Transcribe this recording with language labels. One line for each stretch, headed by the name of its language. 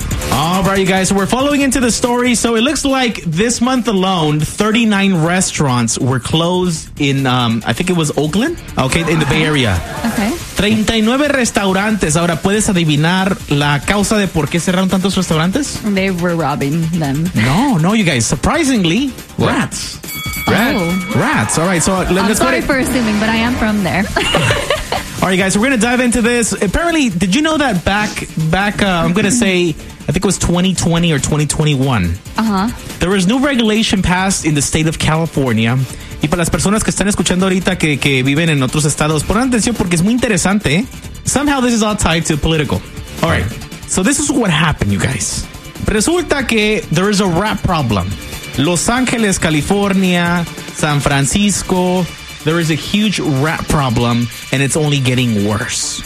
English: All right, you guys, so we're following into the story. So it looks like this month alone, 39 restaurants were closed in, I think it was Oakland, okay, in the Bay Area. Okay.
Spanish: 39 restaurantes. Ahora, ¿puedes adivinar la causa de por qué cerraron tantos restaurantes?
English: They were robbing them. No, no, you guys, surprisingly, rats. Rats. All right, so let's go. I'm sorry for assuming, but I am from there. All right, you guys, so we're going to dive into this. Apparently, did you know that I'm going to say, I think it was 2020 or 2021. There was new regulation passed in the state of California.
Spanish: Y para las personas que están escuchando ahorita que viven en otros estados, pon atención porque es muy interesante.
English: Somehow this is all tied to political. All right. So this is what happened, you guys.
Spanish: Resulta que
English: there is a rat problem. Los Ángeles, California, San Francisco. There is a huge rat problem and it's only getting worse.